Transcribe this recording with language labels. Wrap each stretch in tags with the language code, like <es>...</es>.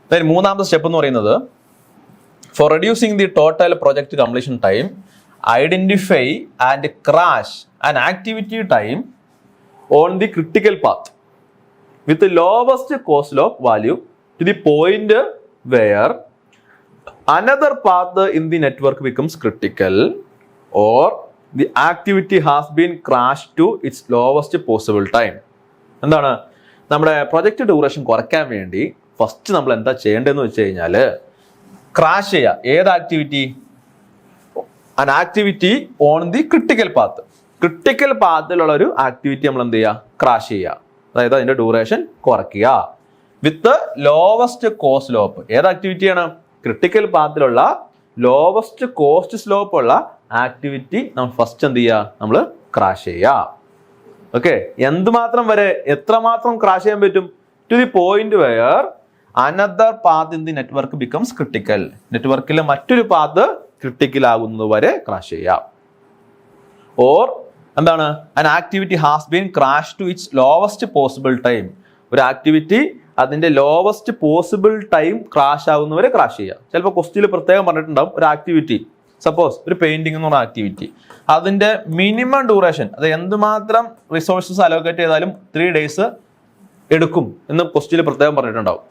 <ml>മൂന്നാമത്തെ സ്റ്റെപ്പ് എന്ന് പറയുന്നത്</ml> <en>For reducing the total project completion time identify and crash an activity time on the critical path with lowest cost slope value to the point where another path in the network becomes critical or the activity has been crashed to its lowest possible time.</en> <ml>എന്താണ് നമ്മുടെ project duration കുറയ്ക്കാൻ വേണ്ടി first നമ്മൾ എന്താ ചെയ്യേണ്ടതെന്ന് വെച്ച് കഴിഞ്ഞാൽ crash ചെയ്യുക. ഏത് activity?</ml> <en>an activity on the critical path.</en> <ml>Critical പാത്തിലുള്ള ഒരു ആക്ടിവിറ്റി നമ്മൾ എന്ത് ചെയ്യുക? ക്രാഷ് ചെയ്യുക, അതായത് അതിന്റെ ഡ്യൂറേഷൻ കുറയ്ക്കുക</ml> <en>With lowest cost slope.</en> <ml>ഏത് ആക്ടിവിറ്റിയാണ്? ക്രിട്ടിക്കൽ പാത്തിലുള്ള ലോവസ്റ്റ് കോസ്റ്റ് സ്ലോപ്പ് ഉള്ള ആക്ടിവിറ്റി നമ്മൾ ഫസ്റ്റ് എന്ത് ചെയ്യുക? നമ്മൾ ക്രാഷ് ചെയ്യുക. ഓക്കെ, എന്തുമാത്രം വരെ, എത്രമാത്രം ക്രാഷ് ചെയ്യാൻ പറ്റും?</ml> <en>To the point where another path in the network becomes critical.</en> <ml>നെറ്റ്വർക്കിലെ മറ്റൊരു പാത്ത് ക്രിട്ടിക്കൽ ആകുന്നത് വരെ ക്രാഷ് ചെയ്യാം. ഓർ എന്താണ്?</ml> <en>an activity has been crashed to its lowest possible time.</en> <ml>ഒരു ആക്ടിവിറ്റി അതിന്റെ lowest possible time crash ആകുന്നവരെ crash ചെയ്യുക. ചിലപ്പോൾ ക്വസ്റ്റ്യനിൽ പ്രത്യേകം പറഞ്ഞിട്ടുണ്ടാവും ഒരു ആക്ടിവിറ്റി, സപ്പോസ് ഒരു പെയിന്റിംഗ് എന്ന് പറഞ്ഞ ആക്ടിവിറ്റി, അതിന്റെ മിനിമം ഡ്യൂറേഷൻ, അത് എന്തുമാത്രം റിസോഴ്സസ് അലോക്കേറ്റ് ചെയ്താലും 3 days എടുക്കും എന്ന് ക്വസ്റ്റ്യനിൽ പ്രത്യേകം പറഞ്ഞിട്ടുണ്ടാവും.</ml>